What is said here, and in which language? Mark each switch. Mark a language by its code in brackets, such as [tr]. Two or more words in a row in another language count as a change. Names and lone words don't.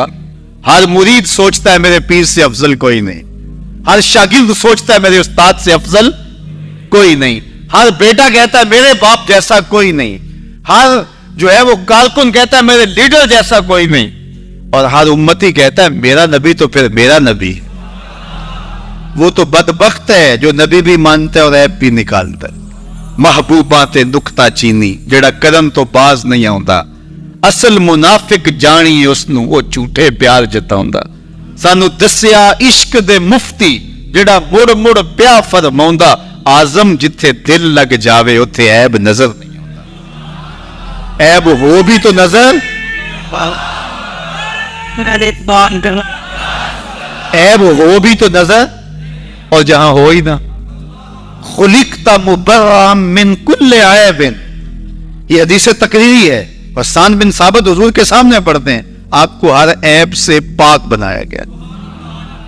[ur] ہر مرید سوچتا ہے میرے پیر سے افضل کوئی نہیں، ہر شاگرد سوچتا ہے میرے استاد سے افضل کوئی نہیں، ہر بیٹا کہتا ہے میرے باپ جیسا کوئی نہیں، ہر جو ہے وہ کارکن کہتا ہے میرے لیڈر جیسا کوئی نہیں، اور ہر امتی کہتا ہے میرا نبی تو پھر میرا نبی۔ وہ تو بدبخت ہے جو نبی بھی مانتا ہے اور عیب بھی نکالتا ہے۔ [pa] محبوباں تے نکتہ چینی جڑا کرن تو باز نہیں آوندا، اصل منافق جانی اس نو وہ جھوٹے پیار جتاوندا۔ سانو دسیا عشق دے مفتی جڑا مڑ مڑ پیا فرماوندا، آزم جتھے دل لگ جاوے اتھے عیب نظر نہیں آوندا۔ [ur] عیب ہو بھی تو نظر، عیب ہو بھی تو نظر، اور جہاں ہو ہی نہ۔ [ar] خلقت مبرأ من کل عیب، [ur] یہ حدیث تقریری ہے، حسان بن ثابت حضور کے سامنے پڑھتے ہیں، آپ کو ہر عیب سے پاک بنایا گیا۔